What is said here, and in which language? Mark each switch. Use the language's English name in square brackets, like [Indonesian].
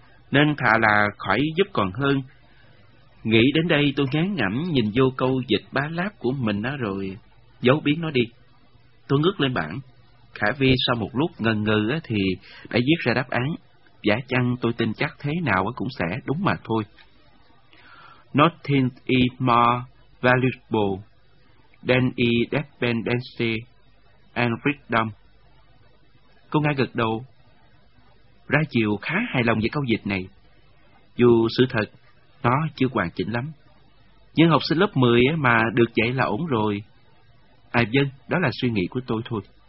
[Vietnamese] Nên thà là khỏi giúp còn hơn. Nghĩ đến đây tôi ngán ngẩm nhìn vô câu dịch bá láp của mình đó rồi, giấu biến nó đi. Tôi ngước lên bảng, Khả Vi sau một lúc ngần ngừ thì đã viết ra đáp án. Giả chăng tôi tin chắc thế nào cũng sẽ đúng mà thôi. [English] Nothing is more valuable than independence and freedom. [Vietnamese] Cô Nga gật đầu, ra chiều khá hài lòng về câu dịch này. Dù sự thật, nó chưa hoàn chỉnh lắm. Nhưng học sinh lớp 10 mà được dạy là ổn rồi. À dân, đó là suy nghĩ của tôi thôi.